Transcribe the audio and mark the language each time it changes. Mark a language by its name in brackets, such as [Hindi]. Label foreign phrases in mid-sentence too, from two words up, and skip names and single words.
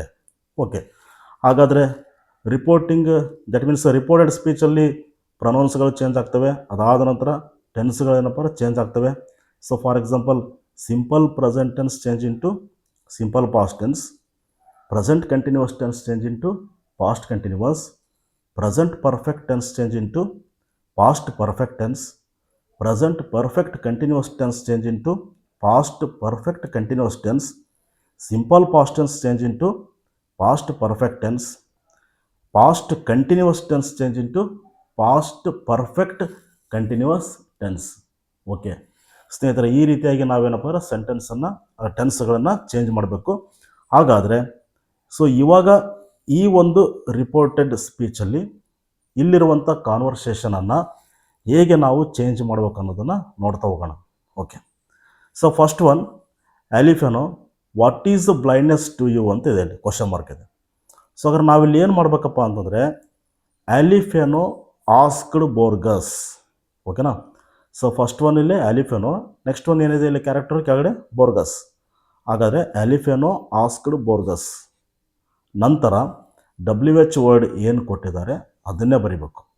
[Kannada] ಓಕೆ, ಹಾಗಾದರೆ [English] reporting, that means reported speech [Kannada] ಪ್ರೊನೌನ್ಸ್ಗಳು ಚೇಂಜ್ ಆಗ್ತವೆ, ಅದಾದ ನಂತರ ಟೆನ್ಸ್ಗಳೇನಪ್ಪ ಚೇಂಜ್ ಆಗ್ತವೆ. [English] so for example, simple present tense change into simple past tense, present continuous tense change into past continuous, present perfect tense change into past perfect tense, present perfect continuous tense change into past perfect continuous tense, simple past tense change into past perfect tense, past continuous tense change into past perfect continuous tense. [Kannada] ಓಕೆ ಸ್ನೇಹಿತರೆ, ಈ ರೀತಿಯಾಗಿ ನಾವೇನಪ್ಪ ಅಂದರೆ ಸೆಂಟೆನ್ಸನ್ನು ಟೆನ್ಸ್ಗಳನ್ನು ಚೇಂಜ್ ಮಾಡಬೇಕು. ಹಾಗಾದರೆ ಸೊ ಇವಾಗ ಈ ಒಂದು [English] reported speech [Kannada] ಇಲ್ಲಿರುವಂಥ ಕಾನ್ವರ್ಸೇಷನನ್ನು ಹೇಗೆ ನಾವು ಚೇಂಜ್ ಮಾಡಬೇಕು ಅನ್ನೋದನ್ನು ನೋಡ್ತಾ ಹೋಗೋಣ. [English] okay, so first one, ಆಲಿಫೆನೋ, what is the blindness to you [Kannada] ಅಂತ ಇದೆ, ಇಲ್ಲಿ [English] question mark ಇದೆ. [Kannada] ಸೊ ಹಾಗಾದ್ರೆ ನಾವಿಲ್ಲಿ ಏನು ಮಾಡಬೇಕಪ್ಪ ಅಂತಂದರೆ ಆಲಿಫೆನೋ ಆಸ್ಕ್ಡ್ ಬೋರ್ಗಸ್. ಓಕೆನಾ? [English] so first one [Kannada] ಇಲ್ಲಿ ಆಲಿಫೆನೋ, [English] next one [Kannada] ಏನಿದೆ ಇಲ್ಲಿ ಕ್ಯಾರೆಕ್ಟರ್ ಕೆಳಗಡೆ ಬೋರ್ಗಸ್. ಹಾಗಾದರೆ ಆಲಿಫೆನೋ ಆಸ್ಕ್ಡ್ ಬೋರ್ಗಸ್, ನಂತರ [English] WH word [Kannada] ಏನು ಕೊಟ್ಟಿದ್ದಾರೆ ಅದನ್ನೇ ಬರಿಬೇಕು.